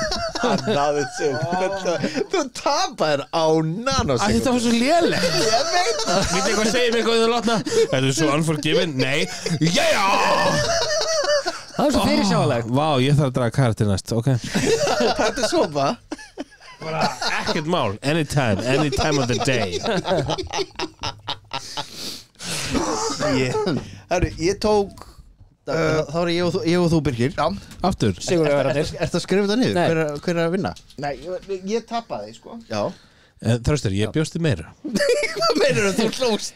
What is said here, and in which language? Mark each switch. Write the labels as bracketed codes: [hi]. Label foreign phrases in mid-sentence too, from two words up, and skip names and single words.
[is] Þú tapar á nanosekund. Þetta var svo lélegt. Ég veit það. Vill eitthvað segja mig eitthvað um hérna lotna? Þetta er svo Unforgiven? Nei. Það er svo fyrirsjáanlegt. Vá, ég þarf að draga karakter næst, ok. Þetta er sofa. Bara ekkert mál, [en] any time of the day. [is] Ég tók Þá er ég og þú Birkir Já. Aftur. Sigurvegararnir. Ertu að skrifa þetta niður? Nei. Hver er að vinna? Nei, ég tapaði sko. Já Þröstur, ég bjósti meira. Hvað meinar þú hlóst?